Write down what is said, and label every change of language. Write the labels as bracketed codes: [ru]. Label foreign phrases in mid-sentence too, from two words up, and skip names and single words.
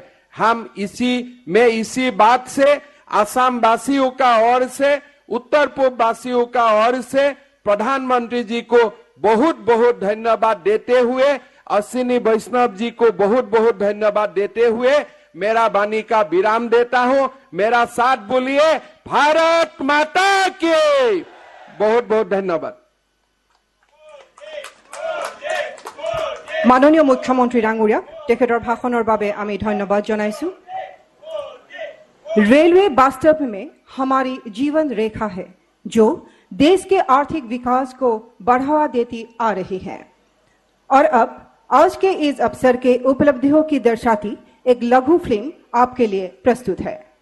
[hi] हम इसी बात से असम वासियों का ओर से, उत्तर पूर्व वासियों का ओर से प्रधानमंत्री जी को बहुत बहुत धन्यवाद देते हुए, अश्विनी वैष्णव जी को बहुत बहुत धन्यवाद देते हुए मेरा वाणी का विराम देता हूं। मेरा साथ बोलिए, भारत माता की। बहुत बहुत धन्यवाद। [as] মাননীয় মুখ্যমন্ত্ৰী ডাঙৰীয়া তেখেতৰ ভাষণৰ বাবে আমি ধন্যবাদ জনাইছোঁ। [hi] रेलवे वास्तव में हमारी जीवन रेखा है जो देश के आर्थिक विकास को बढ़ावा देती आ रही है और अब आज के इस अवसर के उपलब्धियों की दर्शाती एक लघु फिल्म आपके लिए प्रस्तुत है।